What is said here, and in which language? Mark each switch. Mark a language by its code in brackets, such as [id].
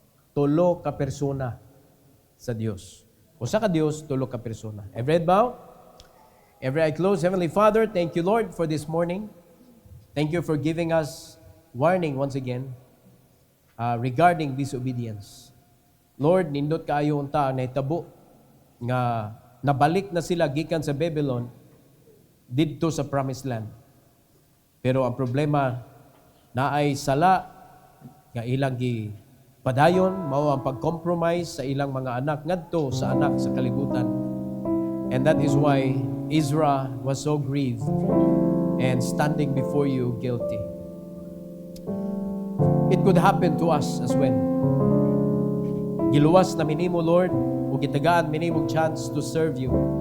[ceb] Tulo ka persona sa Dios. Usa ka Dios, tulo ka persona. [en] Every head bow, every eye closed. Heavenly Father, thank you Lord for this morning. Thank you for giving us warning once again regarding disobedience. [ceb] Lord, nindot kaayo unta ang nahitabo nga nabalik na sila gikan sa Babylon didto sa Promised Land. Pero ang problema naay sala nga ilang padayon mao ang pag-compromise sa ilang mga anak ngadto sa anak sa kalibutan. [en] And that is why Ezra was so grieved and standing before you guilty. It could happen to us as well. [ceb] Giluwas na minimo, [en] Lord, [ceb] o gitagaan minimo [en] chance to serve you.